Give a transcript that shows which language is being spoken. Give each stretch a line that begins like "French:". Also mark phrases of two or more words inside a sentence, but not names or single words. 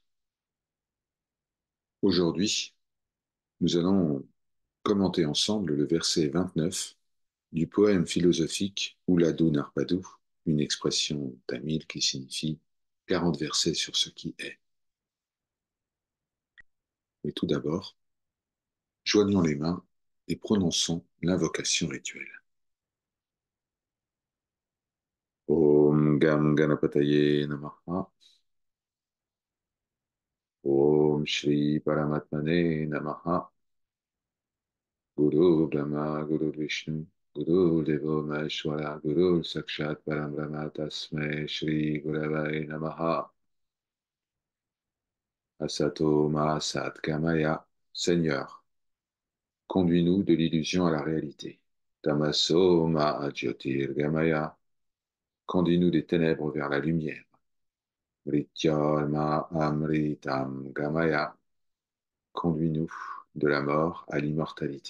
French: Aujourd'hui, nous allons commenter ensemble le verset 29 du poème philosophique Uladu Narpadu, une expression tamile qui signifie 40 versets sur ce qui est. Mais tout d'abord, joignons les mains et prononçons l'invocation rituelle.
Sanskrit: ॐ गं गणपतये नमः. ॐ श्री परमात्मने नमः. गुरुर्ब्रह्मा गुरुर्विष्णुः गुरुर्देवो महेश्वरः गुरुः साक्षात् परं ब्रह्म तस्मै श्री गुरवे नमः. असतो मा सद् गमय.
French: Seigneur, conduis-nous de l'illusion à la réalité.
Sanskrit: तमसो मा ज्योतिर् गमय.
French: Conduis-nous des ténèbres vers la lumière.
Sanskrit: मृत्योर्मा अमृतं गमय.
French: Conduis-nous de la mort à l'immortalité.